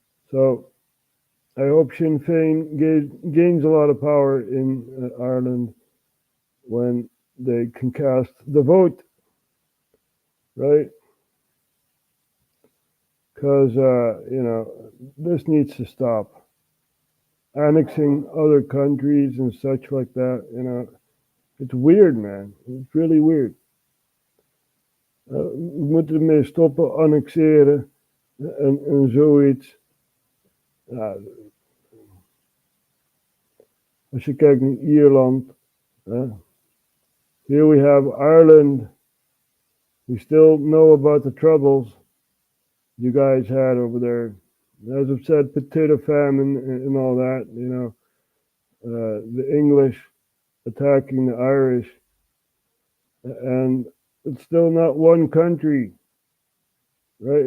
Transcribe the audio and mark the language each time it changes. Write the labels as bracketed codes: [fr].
[en] So I hope Sinn Féin gains a lot of power in Ireland when they can cast the vote, right? Because, you know, this needs to stop. Annexing other countries and such like that, you know, it's weird, man. It's really weird. [nl] We moeten ermee stoppen, annexeren en zoiets. Ja, als je kijkt naar Ierland, [en] here we have Ireland. We still know about the troubles you guys had over there. As I've said, potato famine and all that, you know, the English attacking the Irish, and it's still not one country, right?